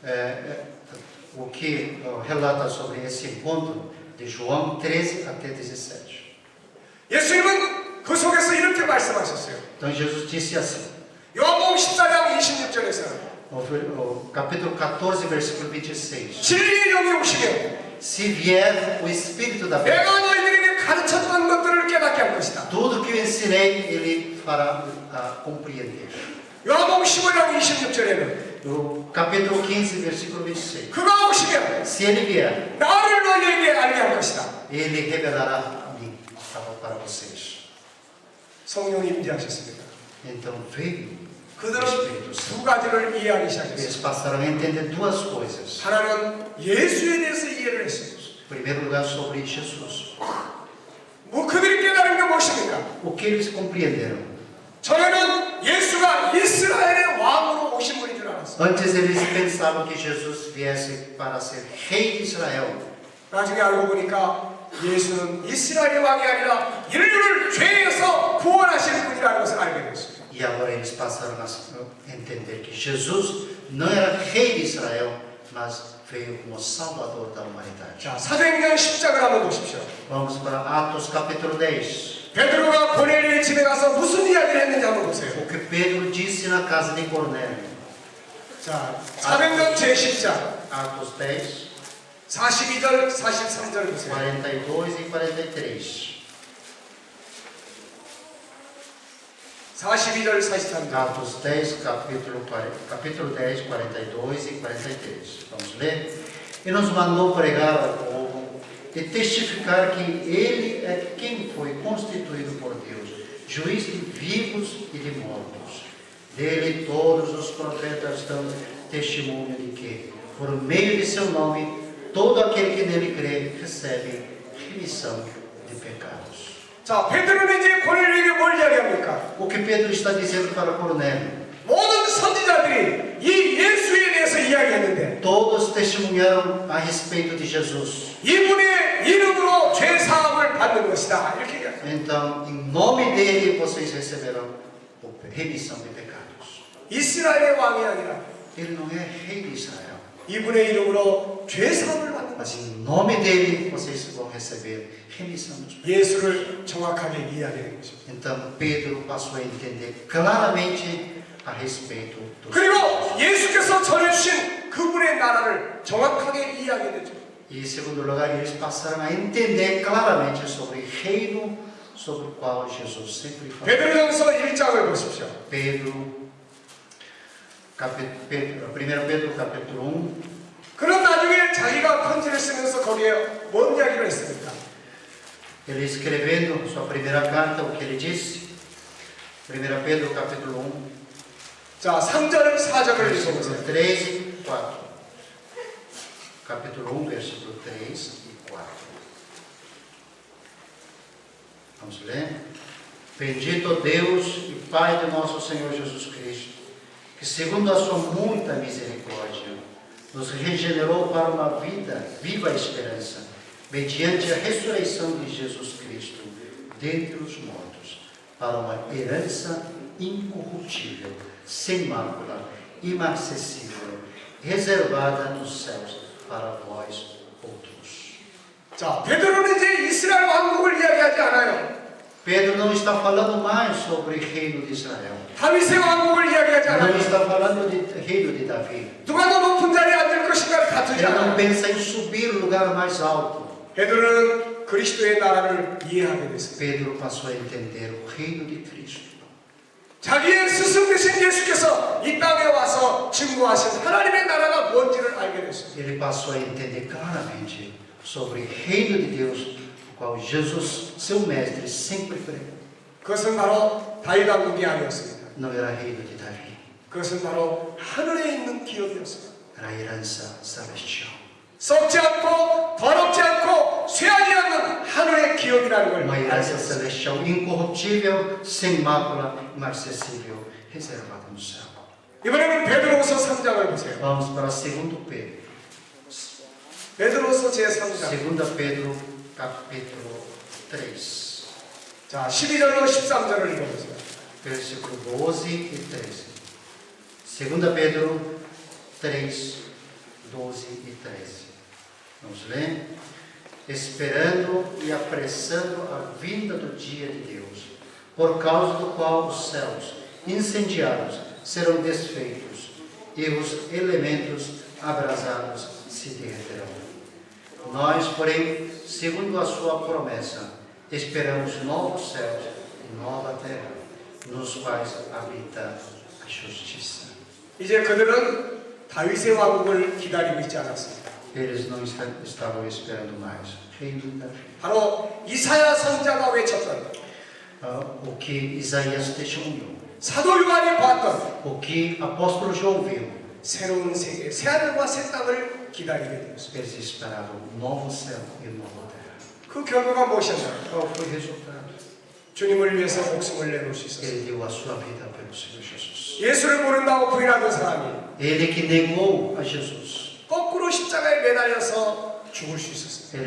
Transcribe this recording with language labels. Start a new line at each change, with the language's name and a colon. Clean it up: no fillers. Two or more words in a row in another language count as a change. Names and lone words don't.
Portuguese: O que relata sobre esse encontro de João 13 até 17.
Korean: 예수님은 그 속에서 이렇게 말씀하셨어요.
Portuguese: Então Jesus disse assim,
Korean: 요한복음 14장 26절에서
Portuguese: no capítulo 14, versículo 26.
Korean: 진리의 영이 오시면
Portuguese: Se vier o Espírito da verdade,
Korean: 내가 너희들에게 가르쳤던 것들을 깨닫게 할 것이다.
Portuguese: tudo que eu ensinei, Ele fará compreender.
Korean: 요한복음 15장 26절에는
Portuguese: No capítulo 15, versículo 26.
Korean: 그가 오시면
Portuguese: Se Ele vier,
Korean: 나를 너희에게 알게 할 것이다.
Portuguese: Ele revelará a mim para vocês.
Korean: 성령이 임재하셨습니다.
Portuguese: Então veio o
Korean: 그들은
Portuguese: Espírito
Korean: 두
Portuguese: Santo.
Korean: 가지를 이해하기 시작했어요.
Portuguese: Eles passaram a entender duas coisas.
Korean: 하나는 예수에 대해서 이해를 했어요.
Portuguese: Em primeiro lugar, sobre Jesus.
Korean: 뭐 그들이 깨달은 게 무엇입니까?
Portuguese: O que eles compreenderam?
Korean: 저희는 예수가 이스라엘의 왕으로 오신 분인 줄 알았어요.
Portuguese: Antes eles pensavam que Jesus viesse para ser rei de Israel.
Korean: 나중에 알고 보니까 예수는 이스라엘의 왕이 아니라 인류를 죄에서 구원하시는 분이라는 것을 알게 됐습니다.
Portuguese: E agora eles passaram a entender que Jesus não era rei de Israel, mas veio como salvador da humanidade.
Korean: 자, 사도행전 10장을 한번 보십시오.
Portuguese: Vamos para Atos capítulo 10.
Korean: 베드로가 고넬료의 집에 가서 무슨 이야기를 했는지 한번 보세요.
Portuguese: O que Pedro disse na casa de Cornélio.
Korean: 자, 사도행전 제10장
Portuguese: Atos 10,
Korean: 42절, 43절 보세요.
Portuguese: 42 e 43.
Korean: 42절, 43절.
Portuguese: Atos 10, capítulo 10, 42 e 43. Vamos ler? E nos mandou pregar ao povo e testificar que ele é quem foi constituído por Deus, juiz de vivos e de mortos. Dele todos os profetas dão testemunho de que, por meio de seu nome, todo aquele que nele crê recebe remissão de pecados.
Korean: 자, 베드로는 이제 고넬료에게 뭘 이야기합니까?
Portuguese: O que Pedro está dizendo para Cornélio?
Korean: 모든 선지자들이 이 예수에 대해서 이야기했는데
Portuguese: Todos testemunharam a respeito de Jesus.
Korean: 이분의 이름으로 죄 사함을 받는 것이다. 이렇게 이야기합니다.
Portuguese: Então, em nome dele, vocês receberão remissão de pecados.
Korean: 이스라엘의 왕이 아니라
Portuguese: Ele não é rei de Israel,
Korean: 이분의 이름으로 죄 사함을 받는
Portuguese: mas
Korean: 것이다.
Portuguese: em nome dele, vocês vão receber remissão dos pecados.
Korean: 예수를 정확하게 이해하는 것입니다.
Portuguese: Então, Pedro passou a entender claramente a respeito dos
Korean: 그리고 예수께서 전해주신 그분의 나라를 정확하게 이해하게 되죠.
Portuguese: E, em segundo lugar, eles passaram a entender claramente sobre o reino sobre o qual Jesus sempre falou.
Korean: 베드로전서 1장을 보십시오.
Portuguese: Pedro, 1 Pedro capítulo 1.
Korean: 그런 나중에 자기가 편지를 쓰면서 거기에 뭔 이야기를 했습니까?
Portuguese: Ele escrevendo sua primeira carta, o que ele disse? 1 Pedro capítulo 1,
Korean: 자, 3절, 4절을 읽어보세요.
Portuguese: versículo 3 e 4. Capítulo 1, versículo 3 e 4. Vamos ler? Bendito Deus e Pai de nosso Senhor Jesus Cristo, que segundo a sua muita misericórdia, nos regenerou para uma vida, viva esperança, mediante a ressurreição de Jesus Cristo dentre os mortos, para uma herança incorruptível, sem mácula, imarcessível, reservada nos céus para vós outros.
Korean: 자, 베드로는 이제 이스라엘 왕국을 이야기하지 않아요.
Portuguese: Pedro não está falando mais sobre o reino de Israel.
Korean: 다윗의 왕국을 이야기하지
Portuguese: Não
Korean: 않아요.
Portuguese: está falando do reino de Davi.
Korean: 누가 더 높은 자리에 앉을 것인가를 다투지
Portuguese: Ele não
Korean: 않아요.
Portuguese: pensa em subir o lugar mais alto.
Korean: 베드로는 그리스도의 나라를 이해하게 됐습니다.
Portuguese: Pedro passou a entender o reino de Cristo.
Korean: 자기의 스승 되신 예수께서 이 땅에 와서 증거하신 하나님의 나라가 뭔지를 알게 됐습니다.
Portuguese: Ele passou a entender claramente sobre o reino de Deus, o qual Jesus, seu mestre, sempre pregou.
Korean: 그것은 바로 다윗 왕국이 아니었습니다.
Portuguese: Não era reino de Davi,
Korean: 그것은 바로 하늘에 있는 기업이었습니다.
Portuguese: era a herança celestial.
Korean: 썩지 않고 더럽지 않고 쇠하지 않는 하늘의 기업이라는 걸
Portuguese: Uma
Korean: 알게
Portuguese: herança
Korean: 됐습니다.
Portuguese: celestial, incorruptível, sem mácula, imarcessível, reservada no céu.
Korean: 이번에는 베드로후서 3장을 보세요.
Portuguese: Vamos para 2 Pedro.
Korean: 베드로후서 제3장.
Portuguese: 2 Pedro, capítulo 3,
Korean: 자, 12절로 13절을 읽어보세요.
Portuguese: versículo 12 e 13. 2 Pedro 3, 12 e 13. Vamos ler? Esperando e apressando a vinda do dia de Deus, por causa do qual os céus incendiados serão desfeitos e os elementos abrasados se derreterão. Nós, porém, segundo a sua promessa, esperamos novos céus e nova terra, nos quais habita a justiça.
Korean: 이제 그들은 다윗의 왕국을 기다리고 있지 않았습니다.
Portuguese: Eles não estavam esperando mais o reino de Davi.
Korean: 바로 이사야 선자가 외쳤던
Portuguese: O que Isaías testemunhou,
Korean: 사도 요한이 봤던
Portuguese: o que apóstolo João viu,
Korean: 새로운 세계, 새하늘과 새 땅을 기다리게 되었습니다.
Portuguese: eles esperavam um novo céu e uma nova terra.
Korean: 그 결과가 무엇이었나요?
Portuguese: Qual foi o resultado?
Korean: 주님을 위해서 목숨을 내놓을 수 있었어요.
Portuguese: Ele deu a sua vida pelo Senhor Jesus.
Korean: 예수를 모른다고 부인하던 사람이
Portuguese: Ele que negou a Jesus,
Korean: 거꾸로 십자가에 매달려서 죽을 수 있었어요.